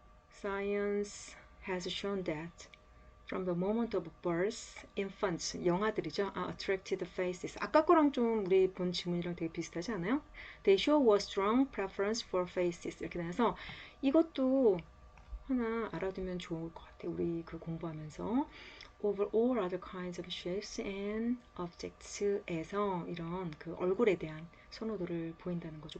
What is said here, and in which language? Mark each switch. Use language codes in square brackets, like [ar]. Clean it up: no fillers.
[en] Science has shown that From the moment of birth, infants, [ko] 영아들이죠. [en] attracted faces. [ko] 아까 거랑 좀 우리 본 지문이랑 되게 비슷하지 않아요? [en] They show a strong preference for faces. [ko] 이렇게 돼서 이것도 하나 알아두면 좋을 것 같아요. 우리 그 공부하면서. [en] Over all other kinds of shapes and objects에서 [ko] 이런 그 얼굴에 대한 선호도를 보인다는 거죠.